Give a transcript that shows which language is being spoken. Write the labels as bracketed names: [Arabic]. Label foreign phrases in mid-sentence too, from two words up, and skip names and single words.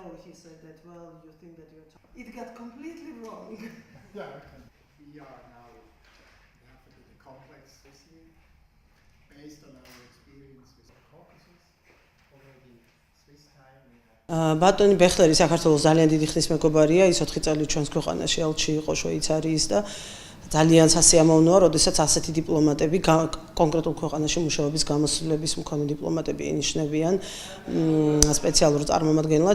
[English] he said that, well, you think that it got completely wrong. Yeah, okay. We are now, we have a bit of complex issue based on our experience with the Caucasus. Already Swiss time we have. [Georgian] ბატონი ბეხლერი საქართველოს ძალიან დიდი ხნის მეგობარია, ის 4 წელი ჩვენს ქვეყანაში ელჩი იყო შვეიცარიის და ძალიან სასიამოვნოა, როდესაც ასეთი დიპლომატები კონკრეტულ ქვეყანაში მუშაობის გამოსვლების მქონე დიპლომატები ინიშნებიან სპეციალურ წარმომადგენლად.